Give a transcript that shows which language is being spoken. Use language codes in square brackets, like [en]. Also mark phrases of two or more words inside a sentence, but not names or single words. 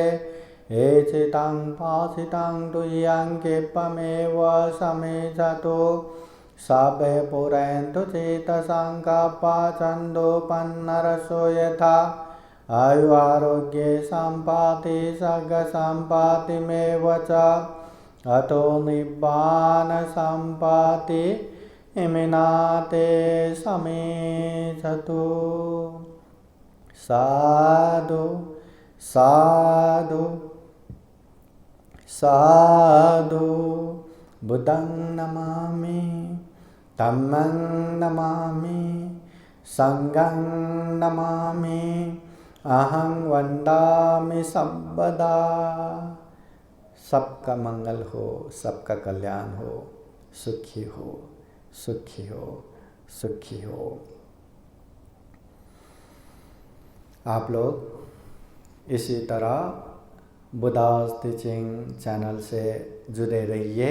[pi] एचितं भासितं तुय्यं क्षिप्रमेव समेधतो सर्वे पुरन्तु चेतसङ्कल्पा छन्दोपन्नरसो यथा। आयुरारोग्ये सम्पत्ति सर्गसम्पत्तिमेव च अतो निब्बान सम्पत्ति इमिनाते समेधतो। साधु साधु साधु। बुद्धं नमामि, धम्मं नमामि, संघं नमामि, अहं वन्दामि सर्वदा। [hi] सबका मंगल हो, सबका कल्याण हो, सुखी हो, सुखी हो, सुखी हो। आप लोग इसी तरह बुद्धास टीचिंग चैनल से जुड़े रहिए।